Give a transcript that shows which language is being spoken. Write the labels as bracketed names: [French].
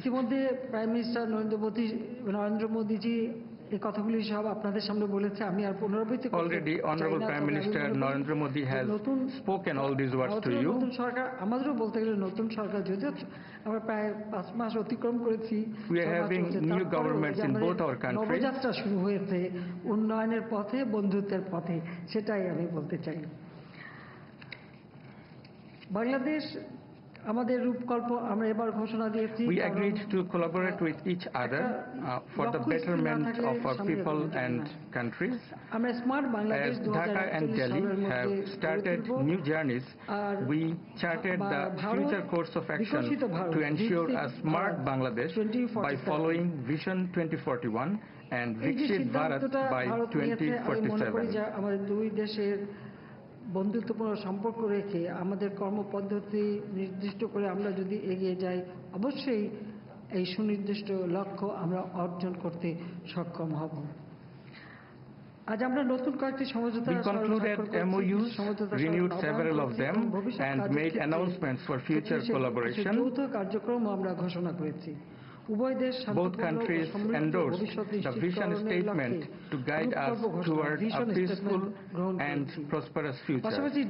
[Bangla] ইতিমধ্যে prime minister Narendra মোদীজি এই কথাগুলি সব আপনাদের সামনে বলেছে, আমি আর পুনরাবৃত্তি করতে চাই না। [English] Already, Honorable Prime Minister Narendra Modi has spoken all these words to you. [Bangla] নতুন সরকার, আমাদেরও বলতে গেলে নতুন সরকার, যদিও আমরা প্রায় 5 মাস অতিক্রম করেছি। [English] We are having new governments in both our countries. [Bangla] Nabajatra শুরু হয়েছে উন্নয়নের পথে, বন্ধুত্বের পথে, সেটাই আমি বলতে চাই। বাংলাদেশ আমাদের রূপকল্প আমরা এবার ঘোষণা দিয়েছি। [English] We agreed to collaborate with each other for the betterment of our people and countries. [Bangla] আমরা smart Bangladesh [English] As Dhaka and Delhi have started new journeys, we charted the future course of action to ensure a smart Bangladesh by following Vision 2041 and Viksit Bharat by 2047. [Bangla] আমাদের দুই দেশের বন্ধুত্বপূর্ণ সম্পর্ক রেখে আমাদের কর্মপদ্ধতি নির্দিষ্ট করে আমরা যদি এগিয়ে যাই অবশ্যই এই সুনির্দিষ্ট লক্ষ্য আমরা অর্জন করতে সক্ষম হব। আজ আমরা নতুন কয়েকটি সমঝোতা [English] We concluded MOUs, renewed several of them, and made announcements for future collaboration. [Bangla] যৌথ কার্যক্রম আমরা ঘোষণা করেছি। [English] Both countries endorsed the vision statement to guide us toward a peaceful and prosperous future.